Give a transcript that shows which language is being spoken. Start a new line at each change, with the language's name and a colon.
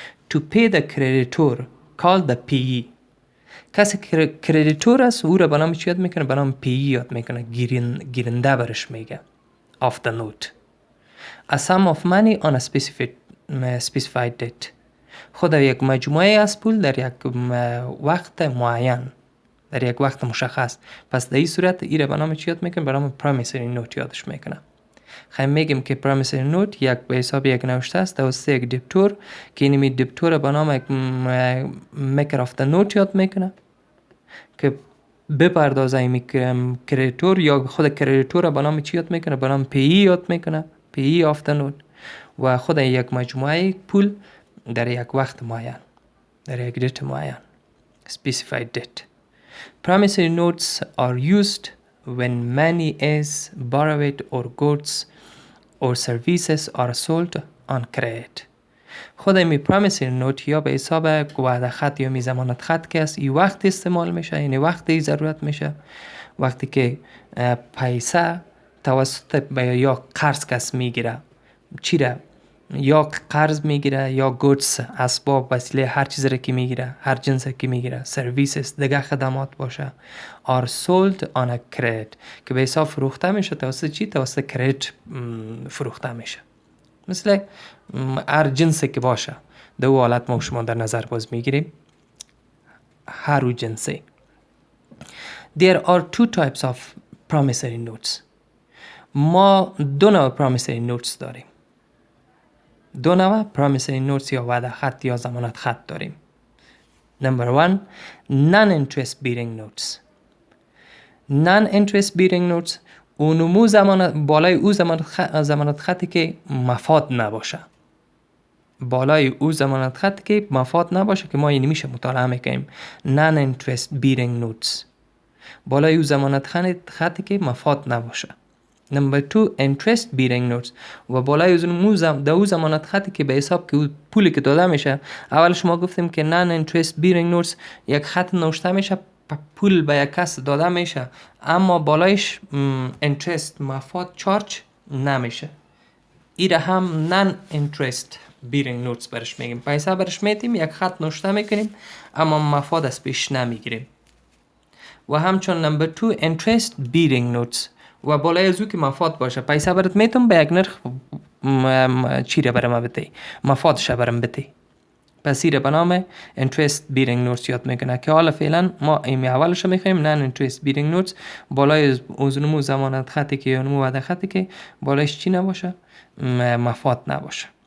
English: to pay the creditor called the payee.
Persian: کسی که کردیتور است او را به نام چی یاد میکنه؟ به نام پی یاد میکنه. گیرنده برش میگه
English: of the note. a sum of money on a specified date.
Persian: خود یک مجموعه از پول در یک وقت معین، در یک وقت مشخص. پس در این صورت ای را به نام چی یاد میکنه؟ به نام promissory note یادش میکنه. خیلی میگیم که promissory note یک به حساب یک نوشته است توسط یک دبتور که اینمی دبتور به نام maker of the note یاد میکنه که بپردازه ایمی کردیتور، یا خود کردیتور به نام چی یاد میکنه؟ به نام پی یاد میکنه، پی of the note. و خود یک مجموعه پول در یک وقت معین، در یک دیت معین، specified date.
English: Promissory notes are used when money is borrowed or goods or services are sold on credit.
Persian: خود می promissory note یا به حساب وعده خط یا می ضمانت خط که است ای وقت استعمال میشه، یعنی وقتی ضرورت میشه، وقتی که پیسه توسط یا قرض کس میگیره، چی را؟ یا قرض میگیره یا گودز، اسباب، وسیله، هر چیز را که میگیره، هر جنس که میگیره، سرویسز، دیگه خدمات باشه.
English: are sold on a credit
Persian: که به حساب فروخته میشه توسط چی؟ توسط کردیت فروخته میشه. مثل هر جنسی که باشه، دو حالت ما شما در نظر باز میگیریم. هر جنسی.
English: There are two types of promissory notes.
Persian: ما دو نوع promissory notes داریم. دو نوع promissory notes یا وعده خط یا ضمانت خط داریم.
English: Number one, non-interest bearing notes.
Persian: non-interest bearing notes اونمو بالای او ضمانت خطی که مفاد نباشه. بالای او ضمانت خطی که مفاد نباشه که ما اینی میشه مطالعه میکنیم.
English: non-interest bearing notes.
Persian: بالای او ضمانت خطی که مفاد نباشه.
English: Number two, interest bearing notes.
Persian: و بالای او ضمانت خطی که به حساب که پولی که داده میشه. اول شما گفتیم که non-interest bearing notes یک خط نوشته میشه، پول به یک کس داده میشه، اما بالایش interest مفاد چارج نمیشه. ایره هم non-interest bearing notes برش میگیم. پیسه برش میتیم، یک خط نوشته میکنیم، اما مفاد از پیش نمیگیریم. و همچون
English: number two, interest bearing notes.
Persian: و بالای از او که مفاد باشه، پیسه برات میتونم به یک نرخ چی را برام بده، مفادش برام بده. پس ایره به نام interest bearing notes یاد میکنه که حالا فعلا ما ایمی اولش رو میخواییم non interest bearing notes. بالای اونمو ضمانت خطی که یا اونمو وعده خطی که بالایش چی نباشه؟ مفاد نباشه.